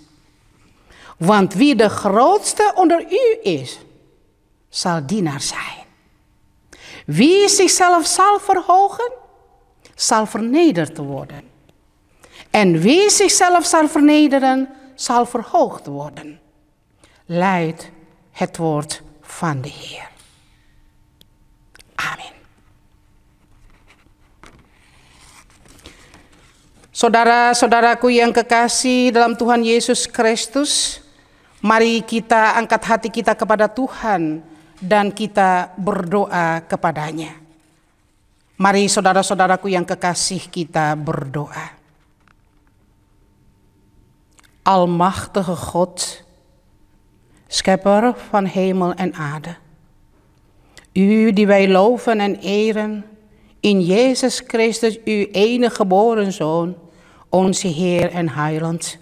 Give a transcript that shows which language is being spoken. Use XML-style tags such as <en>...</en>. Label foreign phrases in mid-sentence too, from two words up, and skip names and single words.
<nl>Want wie de grootste onder u is, zal dienaar zijn. Wie zichzelf zal verhogen, zal vernederd worden. En wie zichzelf zal vernederen, zal verhoogd worden. Luidt het woord van de Heer. Amen.</nl> <id>Saudara-saudaraku yang kekasih dalam Tuhan Yesus Kristus, mari kita angkat hati kita kepada Tuhan dan kita berdoa kepadanya. Mari saudara-saudaraku yang kekasih kita berdoa.</id> <nl>Almachtige God, schepper van hemel en aarde. U die wij loven en eren, in Jezus Christus, uw enige geboren Zoon, onze Heer en Heiland.</nl>